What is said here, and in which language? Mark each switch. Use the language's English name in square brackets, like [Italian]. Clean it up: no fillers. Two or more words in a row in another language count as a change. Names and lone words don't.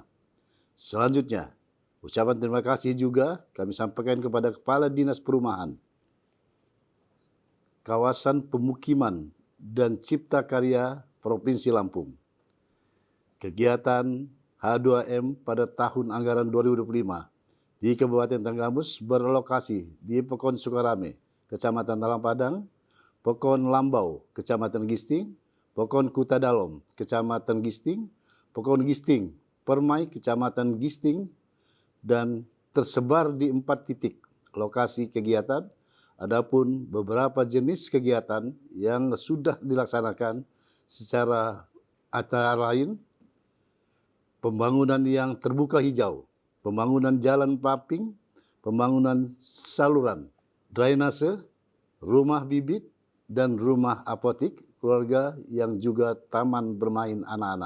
[Indonesian] Selanjutnya, ucapan terima kasih juga kami sampaikan kepada Kepala Dinas Perumahan, Kawasan Pemukiman dan Cipta Karya Provinsi Lampung. Kegiatan H2M pada tahun anggaran 2025 di Kabupaten Tanggamus berlokasi di Pekon Sukarame, Kecamatan Talang Padang, Pekon Lambau, Kecamatan Gisting, Pekon Kuta Dalom, Kecamatan Gisting, Pekon Gisting, Permai, Kecamatan Gisting, dan tersebar di 4 titik lokasi kegiatan. Adapun beberapa jenis kegiatan yang sudah dilaksanakan secara antara lain pembangunan yang terbuka hijau, pembangunan jalan paping, pembangunan saluran, drainase, rumah bibit, dan rumah apotik keluarga yang juga taman bermain anak-anak.